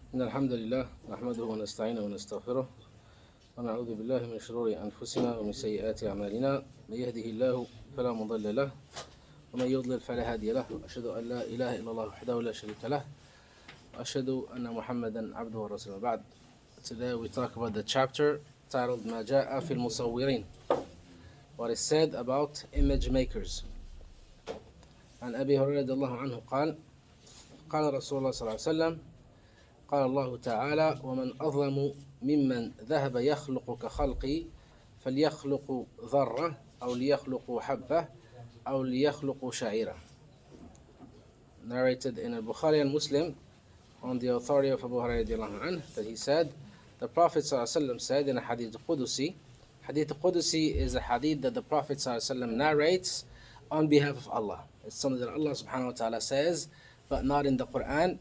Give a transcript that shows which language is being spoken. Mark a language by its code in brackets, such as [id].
[ar] إن الحمد لله نحمده ونستعينه ونستغفره ونعوذ بالله من شرور أنفسنا ومن سيئات أعمالنا من يهده الله فلا مضل له ومن يضلل فلا هادي له وأشهد أن لا إله إلا الله وحده لا شريك له وأشهد أن محمدا عبده ورسوله بعد. [en] Today we talk about the chapter titled [ar] ما جاء في المصورين, [en] what is said about image makers. [ar] عن أبي هريرة رضي الله عنه قال قال رسول الله صلى الله عليه وسلم قال الله تعالى ومن أظلم ممن ذهب يخلق كخلقي فليخلق ذرة أو ليخلق حبة أو ليخلق شعيرة. [en] Narrated in Bukhari and Muslim on the authority of Abu Hurairah radiallahu anhu that he said, the Prophet ﷺ said in a hadith Qudusi. Hadith Qudusi is a hadith that the Prophet ﷺ narrates on behalf of Allah. It's something that Allah subhanahu wa ta'ala says, but not in the Quran.